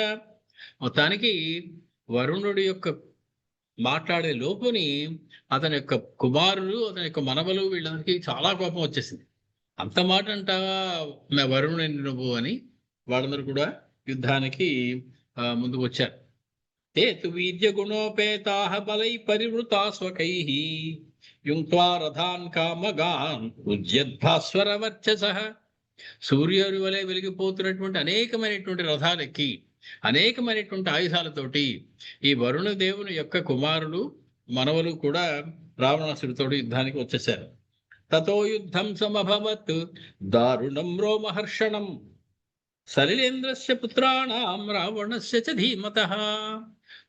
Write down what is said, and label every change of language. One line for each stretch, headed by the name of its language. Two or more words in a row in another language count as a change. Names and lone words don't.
Telugu: మొత్తానికి వరుణుడి యొక్క మాట్లాడే లోపుని అతని యొక్క కుమారులు, అతని యొక్క మనవలు, వీళ్ళందరికీ చాలా కోపం వచ్చేసింది. అంత మాట అంటావా వరుణుని నువ్వు అని వాళ్ళందరూ కూడా యుద్ధానికి ముందుకు వచ్చారు.
Sanskrit: ते तु वीर्यगुणोपेताः बलै परिवृता स्वकैः युङ्क्त्वा रथान् कामगान् उज्जद्भास्वरवर्चसः.
Telugu: సూర్యుడి వలె వెలిగిపోతున్నటువంటి అనేకమైనటువంటి రథాలెక్కి అనేకమైనటువంటి ఆయుధాలతోటి ఈ వరుణ దేవుని యొక్క కుమారులు మనవలు కూడా రావణాసుడితో యుద్ధానికి వచ్చేశారు.
Sanskrit: తతో యుద్ధం సమభవత్ దారుణం రోమహర్షణం సలిలేంద్రస్య పుత్రాణాం రావణస్య చ ధీమతః.